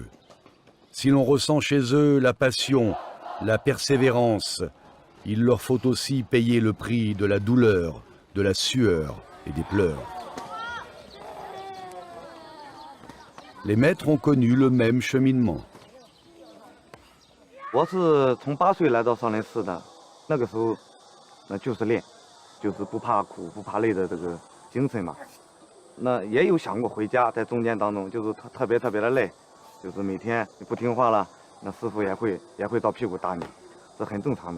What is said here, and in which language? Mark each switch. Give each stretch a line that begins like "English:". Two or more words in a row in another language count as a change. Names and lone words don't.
French: Si l'on ressent chez eux la passion, la persévérance, il leur faut aussi payer le prix de la douleur, de la sueur et des pleurs. Les maîtres ont connu le même cheminement.
Chinese: 我是从8岁来到少林寺的，那个时候那就是练，就是不怕苦不怕累的这个精神嘛。那也有想过回家，在中间当中就是特别的累，就是每天你不听话了，那师傅也会照屁股打你，这很正常的。